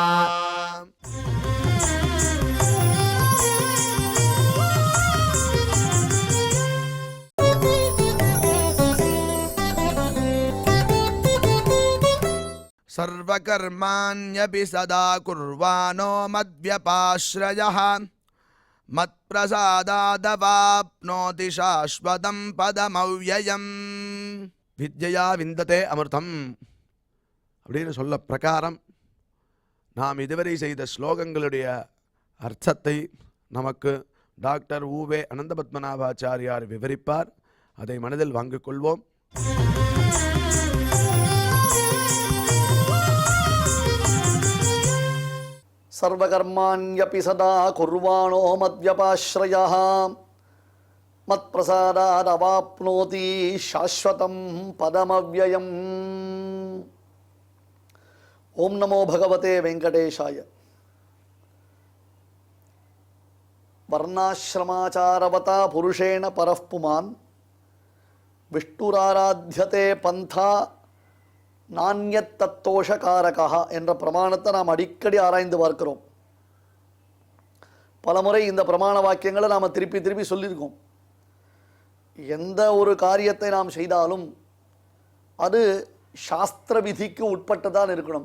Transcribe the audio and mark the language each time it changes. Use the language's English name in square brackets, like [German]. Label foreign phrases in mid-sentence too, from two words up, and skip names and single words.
[Sanskrit] सर्वकर्माण्यपि सदा कुर्वाणो मद्व्यपाश्रयः मत्प्रसादादवाप्नोति शाश्वतं पदमव्ययम्। विद्या विन्दते अमृतम् [Tamil] அப்படின்னு சொல்ல பிரகாரம் நாம் இதுவரை செய்த ஸ்லோகங்களுடைய அர்த்தத்தை நமக்கு டாக்டர் ஊவே அனந்தபத்மநாபாச்சாரியார் விவரிப்பார். அதை மனதில் வாங்கிக் கொள்வோம். [Sanskrit] सर्वकर्माण्यपि सदा कुर्वाणो मद्व्यपाश्रयः मत्प्रसादादवाप्नोति शाश्वतं पदमव्ययम्। ओम नमो भगवते वेंकटेशाय। वर्णाश्रमाचारवता पुरुषेण परः पुमान् विष्णुराराध्यते पंथा नान्यत् तत्तोषकारकः [Tamil] என்ற பிரமாணத்தை நாம் அடிக்கடி ஆராய்ந்து பார்க்கிறோம். பலமுறை இந்த பிரமாண வாக்கியங்களை நாம் திருப்பி திருப்பி சொல்லியிருக்கோம். எந்த ஒரு காரியத்தை நாம் செய்தாலும் அது சாஸ்திர விதிக்கு உட்பட்டுதான் இருக்கணும்.